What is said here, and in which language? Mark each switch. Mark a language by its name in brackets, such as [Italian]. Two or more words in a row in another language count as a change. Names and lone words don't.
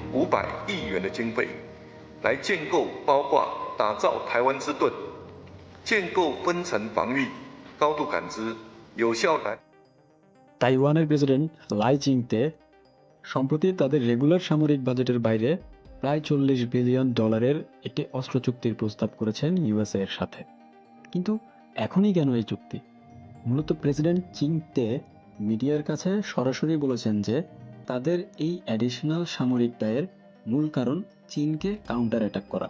[Chinese] 500亿元的经费，来建构包括打造台湾之盾、建构分层防御、高度感知、有效来。 [Bangla] তাইওয়ানের প্রেসিডেন্ট লাই চিংতে সম্প্রতি তাদের রেগুলার সামরিক বাজেটের বাইরে প্রায় $40 বিলিয়ন একটি অস্ত্র চুক্তির প্রস্তাব করেছেন ইউএসএ এর সাথে। কিন্তু এখনই কেন এই চুক্তি? মূলত প্রেসিডেন্ট চিংতে মিডিয়ার কাছে সরাসরি বলেছেন যে তাদের এই অ্যাডিশনাল সামরিক ব্যয়ের মূল কারণ চীনকে [English] counter attack [Bangla] করা।